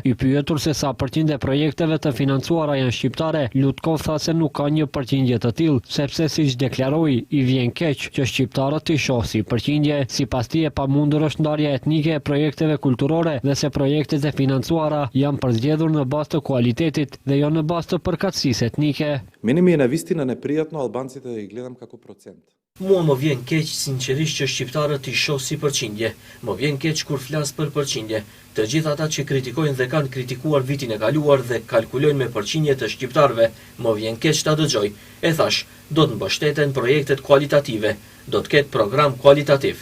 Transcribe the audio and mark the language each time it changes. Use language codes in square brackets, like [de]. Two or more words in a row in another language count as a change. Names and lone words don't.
[sq] I pyetur se sa përqindje e projekteve të financuara janë shqiptare, Lutkov tha se nuk ka një përqindje të tillë, sepse siç deklaroi, i vjen keq që shqiptarët i shoh si përqindje. Sipas tij, e pamundur është ndarja etnike e projekteve kulturore dhe se projektet e financuara janë përzgjedhur në bazë të kualitetit dhe jo në bazë të përkatësisë etnike. [mk] Meni mi je навистина непријатно албанците да ги гледам како процент. [sq] Mua më vjen keq sinqerisht që shqiptarët i shoh si përqindje. Më vjen keq kur flas për përqindje. Të gjithë ata që kritikojnë dhe kanë kritikuar vitin e kaluar dhe kalkulojnë me përqindje të shqiptarëve, më vjen keq ta dëgjoj. E thash, do të mbështeten projektet kualitative, do të ketë program kualitativ.